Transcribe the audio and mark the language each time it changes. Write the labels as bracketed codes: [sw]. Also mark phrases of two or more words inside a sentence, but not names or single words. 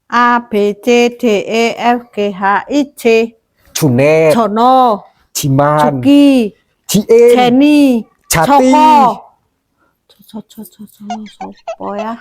[jv] A B C D E F G H I J. Junet, Jono, Jiman, Juki, Jien, Jenny, Jati, Sopo ya?